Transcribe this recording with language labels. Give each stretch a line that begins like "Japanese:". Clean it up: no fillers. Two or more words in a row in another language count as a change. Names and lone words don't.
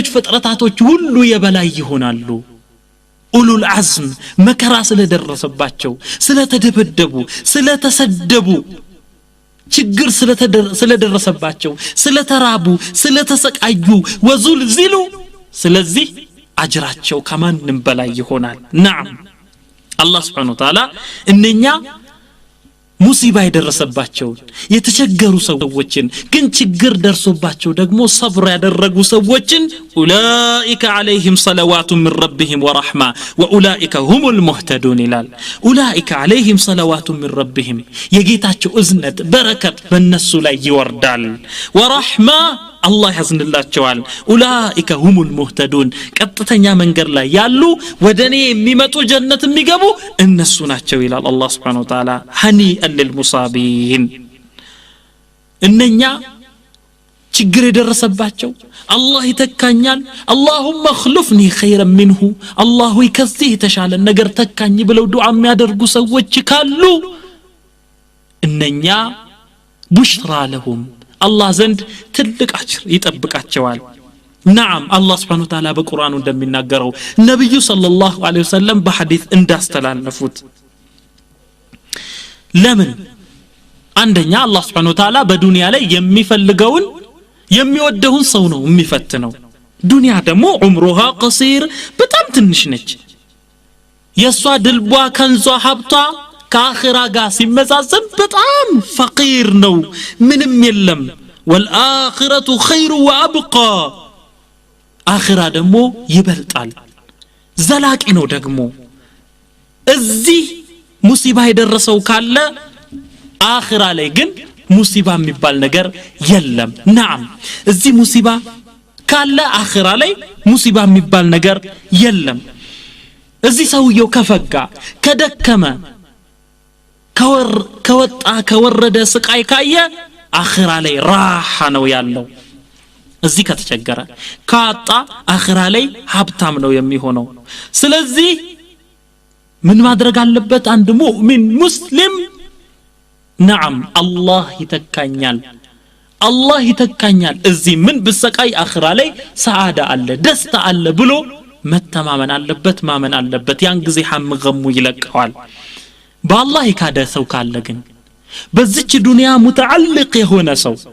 Amharic: ፍጥረታቶች ሁሉ የበላይ ይሆናሉ
Arabic: أولو العزم
Amharic: መከራ ስለደረሰባቸው ስለተደበደቡ ስለተሰደቡ ችግር ስለደረሰባቸው ስለተራቡ ስለተሰቃዩ ወዙልዚሉ ስለዚህ አጅራቸው ከማንም በላይ ይሆናል نعم አላህ
Arabic: سبحانه وتعالى
Amharic: እነኛ ሙሲባ የደረሰባቸው የተቸገሩ ሰዎችን ግን ችግር ደርሶባቸው ደግሞ ሰብር ያደረጉ ሰዎችን
Arabic: ኡላኢከ عليهم صلوات من ربهم ورحمة وأولئك هم المهتدون
Amharic: ይላል
Arabic: ኡላኢከ عليهم صلوات من ربهم
Amharic: የጌታቸው እዝነት በረከት በእነሱ ላይ ይወርዳል
Arabic: ورحمة الله
Amharic: ያዝንላቸዋል
Arabic: أولئك هم المهتدون
Amharic: ቀጥተኛ መንገድ ላይ ያሉ ወደኔ የሚመጡ ጀነት የሚገቡ እነሱ ናቸው ይላል አላህ
Arabic: سبحانه وتعالى هنيئا للمصابين
Amharic: እነኛ ችግር የደረሰባቸው አላህ ይተካኛል
Arabic: اللهم اخلفني خيرا منه الله
Amharic: ይከዚህ የተሻለ ነገር ተካኝ ብለው ዱዓ የሚያደርጉ ሰዎች ካሉ እነኛ
Arabic: بشرى لهم
Amharic: አላህ ዘንድ ትልቅ አጅር ይጠብቃቸዋል
Arabic: نعم الله سبحانه وتعالى
Amharic: በቁርአኑ እንደሚናገረው ነብዩ
Arabic: صلى الله عليه وسلم
Amharic: በሐዲስ እንዳስተላለፉት ለምን አንደኛ አላህ
Arabic: سبحانه وتعالى
Amharic: በዱንያ ላይ የሚፈልገውን የሚወደውን ሰው ነው የሚፈትነው ዱንያ ደግሞ ዑምሩሃ ቀሲር በጣም ትንሽ ነች የሷ ድልቧ ከንዟ ሀብቷ ከአኺራ ጋር ሲመዛዘን በጣም ፈቂር ነው ምንም የለም
Arabic: والآخرة خير وأبقى
Amharic: አኺራ ደግሞ ይበልጣል ዘላቂ ነው ደግሞ እዚህ ሙሲባ የደረሰው ካለ አኺራ ላይ ግን ሙሲባ የሚባል ነገር የለም نعم እዚህ ሙሲባ ካለ አኺራ ላይ ሙሲባ የሚባል ነገር የለም እዚህ ሰውየው ከፈጋ ከደከመ ከወጣ ከወረደ ስቃይ ካየ አኺራ ላይ ራሃ ነው ያለው እዚህ ከተቸገረ ካጣ አኺራ ላይ ሀብታም ነው የሚሆነው ስለዚህ ምን ማድረግ አለበት አንድ ሙእሚን ሙስሊም
Arabic: نعم الله
Amharic: ይተካኛል እዚህ ምን በሰቃይ አኺራ ላይ ሰዓዳ አለ ደስታ አለ ብሎ መተማመን አለበት ማመን አለበት ያን ጊዜ ሐምገሙ ይለቀዋል በአላህ የካደ ሰው ካለ ግን በዚች ዱንያ ሙተዓልቅ የሆነ ሰው